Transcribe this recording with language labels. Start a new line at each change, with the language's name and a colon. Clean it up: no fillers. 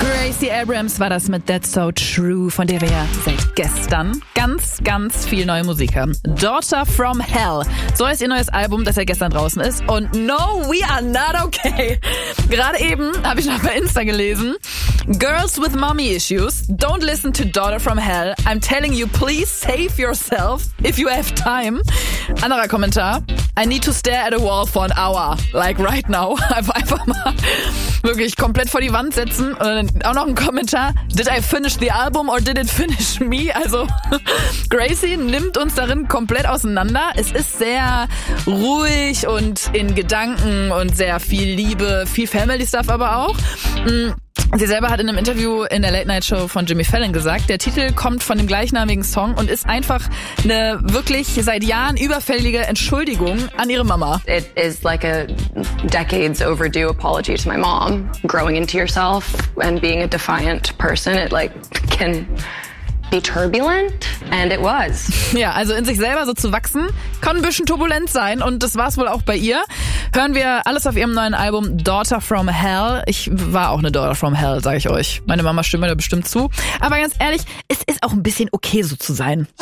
German: Stacey Abrams war das mit That's So True, von der wir ja seit gestern ganz, ganz viel neue Musik haben. Daughter From Hell. So heißt ihr neues Album, das ja gestern draußen ist. Und
English: no, we are not okay.
German: Gerade eben habe ich noch bei Insta gelesen.
English: Girls with mommy issues, don't listen to Daughter From Hell. I'm telling you, please save yourself if you have time.
German: Anderer Kommentar.
English: I need to stare at a wall for an hour. Like right now.
German: Einfach mal wirklich komplett vor die Wand setzen. Und dann auch noch ein Kommentar.
English: Did I finish the album or did it finish me?
German: Also Gracie nimmt uns darin komplett auseinander. Es ist sehr ruhig und in Gedanken und sehr viel Liebe, viel Family Stuff aber auch. Sie selber hat in einem Interview in der Late-Night-Show von Jimmy Fallon gesagt, der Titel kommt von dem gleichnamigen Song und ist einfach eine wirklich seit Jahren überfällige Entschuldigung an ihre Mama.
English: It is like a decades overdue apology to my mom. Growing into yourself and being a defiant person, it like can be turbulent and it was.
German: Ja, also in sich selber so zu wachsen, kann ein bisschen turbulent sein und das war es wohl auch bei ihr. Hören wir alles auf ihrem neuen Album Daughter From Hell. Ich war auch eine Daughter From Hell, sage ich euch. Meine Mama stimmt mir da bestimmt zu. Aber ganz ehrlich, es ist auch ein bisschen okay, so zu sein.